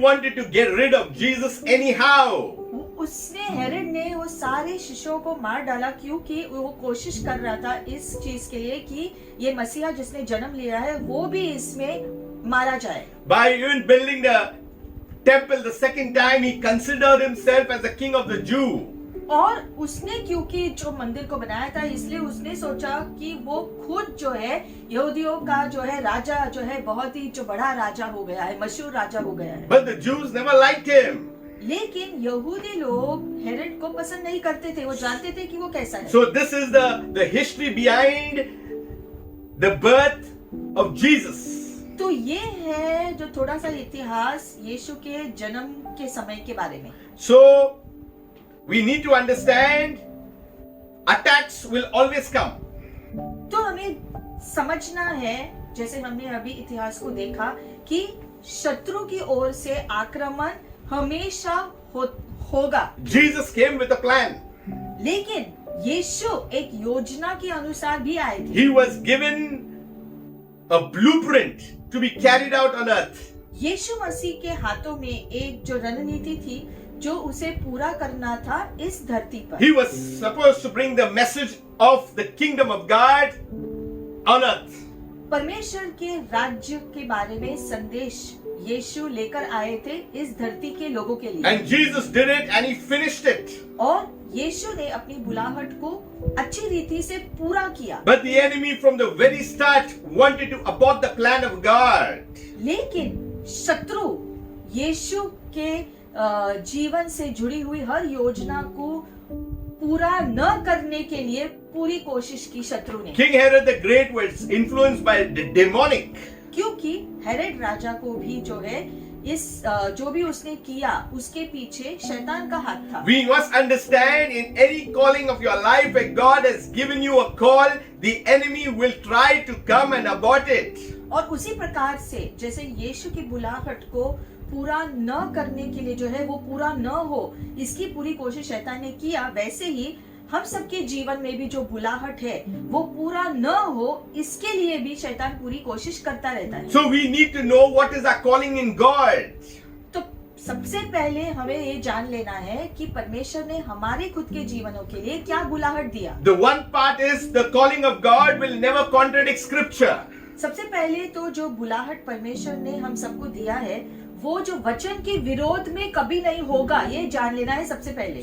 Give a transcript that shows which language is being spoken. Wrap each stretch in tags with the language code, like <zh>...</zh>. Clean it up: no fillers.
<en>wanted to get rid of Jesus anyhow.</en> <hi>उसने Herod ने वो सारे शिशुओं को मार डाला क्योंकि वो कोशिश कर रहा था इस चीज के लिए कि ये मसीहा जिसने जन्म लिया है वो भी इसमें मारा जाए।</hi> <en>By even building the temple the second time, he considered himself as the king of the Jew.</en> <hi>और उसने क्योंकि जो मंदिर को बनाया था इसलिए उसने सोचा कि वो खुद जो है यहूदियों का जो है राजा जो है बहुत ही जो बड़ा राजा हो गया है, मशहूर राजा हो गया है।</hi> <en>But the Jews never liked him.</en> <hi>लेकिन यहूदी लोग हेरोड को पसंद नहीं करते थे, वो जानते थे कि वो कैसा है।</hi> <en>So this is the history behind the birth of Jesus.</en> <hi>तो ये है जो थोड़ा सा इतिहास यीशु के जन्म के समय के बारे में।</hi> <en>So we need to understand attacks will always come.</en> <hi>तो हमें समझना है, जैसे हमने अभी इतिहास को देखा कि शत्रु की ओर से आक्रमण हमेशा होगा।</hi> <en>Jesus came with a plan.</en> <hi>लेकिन यीशु एक योजना के अनुसार भी आए थे।</hi> <en>He was given a blueprint to be carried out on earth.</en> <hi>यीशु मसीह के हाथों में एक जो रणनीति थी जो उसे पूरा करना था इस धरती पर।</hi> <en>He was supposed to bring the message of the kingdom of God on earth.</en> <hi>परमेश्वर के राज्य के बारे में संदेश यीशु लेकर आए थे इस धरती के लोगों के लिए।</hi> <en>And Jesus did it and he finished it.</en> <hi>और यीशु ने अपनी बुलाहट को अच्छी रीति से पूरा किया।</hi> <en>But the enemy from the very start wanted to abort the plan of God.</en> <hi>लेकिन शत्रु यीशु के जीवन से जुड़ी हुई हर योजना को पूरा न करने के लिए पूरी कोशिश की शत्रु ने।</hi> <en>King Herod the Great was influenced by the demonic.</en> <hi>क्योंकि हेरोद राजा को भी जो है इस जो भी उसने किया उसके पीछे शैतान का हाथ था।</hi> <en>We must understand, in any calling of your life, where God has given you a call, the enemy will try to come and abort it.</en> <hi>और उसी प्रकार से जैसे यीशु की बुलाहट को पूरा न करने के लिए जो है वो पूरा न हो, इसकी पूरी कोशिश शैतान ने किया, वैसे ही हम सबके जीवन में भी जो बुलाहट है वो पूरा न हो, इसके लिए भी शैतान पूरी कोशिश करता रहता है।</hi> <en>So we need to know what is our calling in God.</en> <hi>तो सबसे पहले हमें ये जान लेना है कि परमेश्वर ने हमारे खुद के जीवनों के लिए क्या बुलाहट दिया।</hi> <en>The one part is the calling of God will never contradict scripture.</en> <hi>सबसे पहले तो जो बुलाहट परमेश्वर ने हम सबको दिया है वो जो वचन के विरोध में कभी नहीं होगा, ये जान लेना है सबसे पहले।</hi>